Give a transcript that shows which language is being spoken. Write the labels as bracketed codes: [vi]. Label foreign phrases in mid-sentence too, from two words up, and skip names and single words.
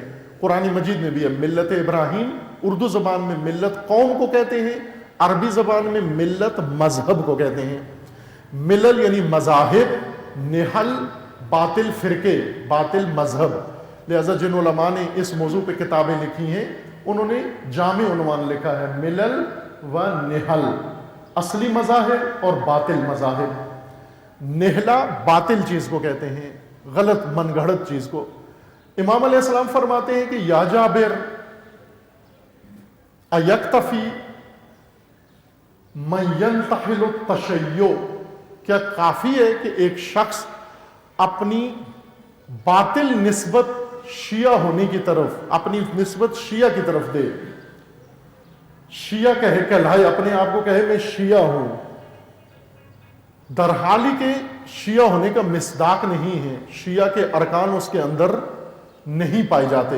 [ur] قرآن مجید میں بھی ہے [ar] ملت ابراہیم، [ur] اردو زبان میں ملت قوم کو کہتے ہیں، عربی زبان میں ملت مذہب کو کہتے ہیں۔ ملل یعنی مذاہب، نہل باطل فرقے، باطل مذہب۔ لہذا جن علماء نے اس موضوع پہ کتابیں لکھی ہیں انہوں نے جامع عنوان لکھا ہے [ar] ملل و نہل، [ur] اصلی مذاہب اور باطل مذاہب۔ نہلا باطل چیز کو کہتے ہیں، غلط من گھڑت چیز کو۔ امام علیہ السلام فرماتے ہیں کہ [ar] یا جابر ایکتفی من ینتحل التشیع، [ur] کیا کافی ہے کہ ایک شخص اپنی باطل نسبت شیعہ ہونے کی طرف، اپنی نسبت شیعہ کی طرف دے، شیعہ کہلائے، اپنے آپ کو کہے میں شیعہ ہوں، در حالی کہ شیعہ ہونے کا مصداق نہیں ہے، شیعہ کے ارکان اس کے اندر نہیں پائے جاتے۔